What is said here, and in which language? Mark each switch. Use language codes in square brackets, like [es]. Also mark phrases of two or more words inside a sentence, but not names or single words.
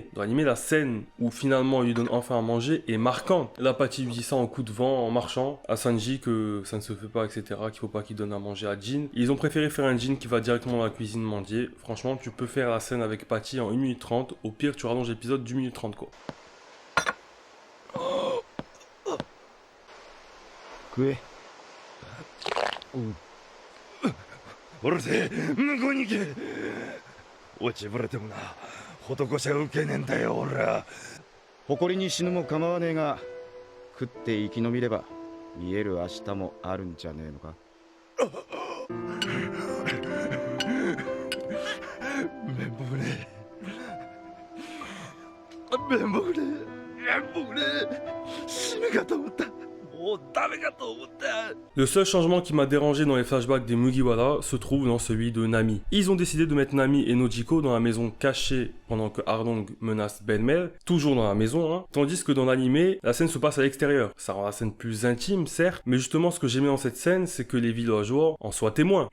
[fr] Dans l'anime, la scène où finalement il lui donne enfin à manger est marquante. Là, Patty lui dit ça en coup de vent, en marchant, à Sanji que ça ne se fait pas, etc., qu'il faut pas qu'il donne à manger à Jin. Ils ont préféré faire un Jin qui va directement dans la cuisine mendier. Franchement, tu peux faire la scène avec Patty en 1 minute 30. Au pire, tu rallonges l'épisode d'1 minute 30 quoi. [ja] 食え。うるせえ、向こうに行け。落ちぶれてもな、施しは受けねえんだよ俺は。誇りに死ぬも構わねえが、食って生き延びれば見える明日もあるんじゃねえのか。綿棒ね、綿棒ね、綿棒ね、死ぬかと思った。 [fr] Le seul changement qui m'a dérangé dans les flashbacks des Mugiwara se trouve dans celui de Nami. Ils ont décidé de mettre Nami et Nojiko dans la maison cachée pendant que Arlong menace Ben-Mer, toujours dans la maison, hein, tandis que dans l'anime, la scène se passe à l'extérieur. Ça rend la scène plus intime, certes, mais justement ce que j'aimais dans cette scène, c'est que les villageois en soient témoins.